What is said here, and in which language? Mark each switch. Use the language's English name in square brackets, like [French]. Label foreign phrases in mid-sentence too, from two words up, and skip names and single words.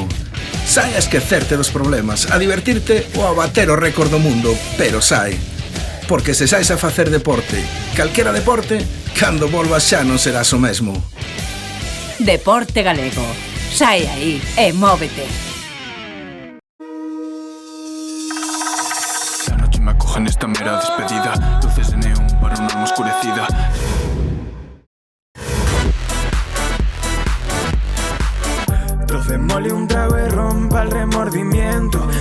[Galician] Sae a esquecerte dos problemas, a divertirte ou a bater o récord do mundo, pero sae. Porque se saes a facer deporte, calquera deporte, cando volvas xa non serás o mesmo. Deporte Galego. Sae aí e móvete. [Spanish] La noche me acoge en esta mera despedida. Luces de neón para una alma oscurecida. Trocémosle un trago y rompa el remordimiento.